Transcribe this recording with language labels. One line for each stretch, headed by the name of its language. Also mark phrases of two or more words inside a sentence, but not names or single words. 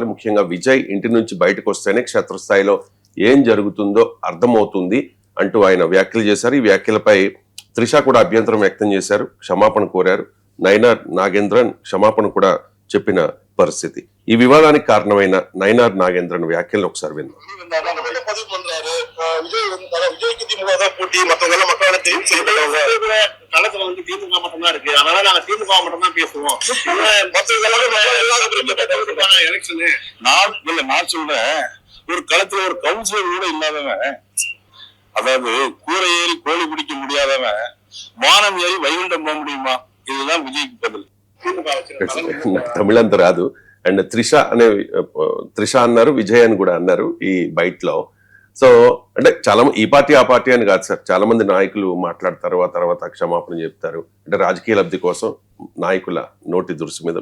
Telugu: ముఖ్యంగా విజయ్ ఇంటి నుంచి బయటకు వస్తేనే క్షేత్రస్థాయిలో ఏం జరుగుతుందో అర్థమవుతుంది అంటూ ఆయన వ్యాఖ్యలు చేశారు. ఈ వ్యాఖ్యలపై త్రిష కూడా అభ్యంతరం వ్యక్తం చేశారు, క్షమాపణ కోరారు. నయనార్ నాగేంద్రన్ క్షమాపణ కూడా చెప్పిన పరిస్థితి. ఈ వివాదానికి కారణమైన నయనార్ నాగేంద్రన్ వ్యాఖ్యలను ఒకసారి విన్నాం.
Tamil: விஜய்க்கு திமுக தான் போட்டி, மத்தவங்க மக்களோட களத்துல வந்து திமுக மட்டும் தான் இருக்கு. அதனால நாங்க திமுக மட்டும் தான் பேசுவோம். எலெக்ஷனு நான் சொல்றேன், ஒரு களத்துல ஒரு கவுன்சிலர் கூட இல்லாதவன், அதாவது கூரை ஏறி கோழி பிடிக்க முடியாதவன் வானம் ஏறி வைகுண்டம் போக முடியுமா? இதுதான் விஜய்க்கு பதில்.
Telugu: తమిళంత రాదు. అండ్ త్రిష అన్నారు, విజయ్ అని కూడా అన్నారు ఈ బైట్ లో. సో అంటే చాలా ఈ పార్టీ ఆ పార్టీ అని కాదు సార్, చాలా మంది నాయకులు మాట్లాడతారు, ఆ తర్వాత క్షమాపణ చెప్తారు. అంటే రాజకీయ లబ్ధి కోసం నాయకుల నోటి దురుసు మీద.